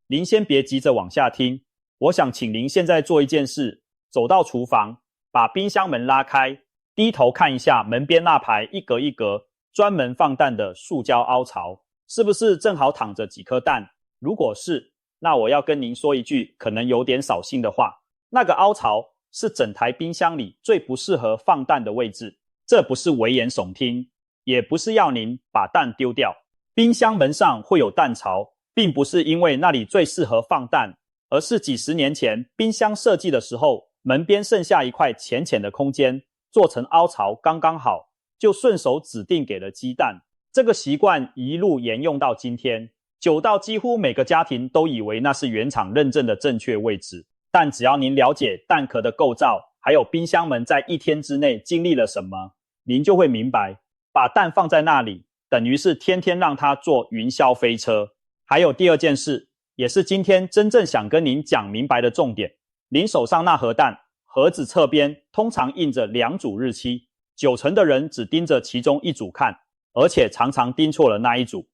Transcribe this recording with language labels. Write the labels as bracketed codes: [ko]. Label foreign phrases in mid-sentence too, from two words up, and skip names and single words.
[zh] 您先別急着往下聽，我想請您現在做一件事，走到廚房，把冰箱門拉開，低頭看一下門邊那排一格一格專門放蛋的塑膠凹槽，是不是正好躺着幾顆蛋？如果是，那我要跟您說一句可能有點掃興的話，那個凹槽是整台冰箱裡最不適合放蛋的位置。這不是危言聳聽，也不是要您把蛋丟掉。冰箱門上會有蛋槽，並不是因為那裡最適合放蛋，而是幾十年前冰箱設計的時候，門邊剩下一塊淺淺的空間，做成凹槽剛剛好，就順手指定給了雞蛋。這個習慣一路沿用到今天，久到幾乎每個家庭都以為那是原廠認證的正確位置。但只要您了解蛋殼的構造，還有冰箱門在一天之內經歷了什麼，您就會明白，把蛋放在那裡，等於是天天讓它坐雲霄飛車。還有第二件事，也是今天真正想跟您講明白的重點，您手上那盒蛋，盒子側邊通常印着2組日期，90%的人只盯着其中一組看，而且常常盯錯了那一組。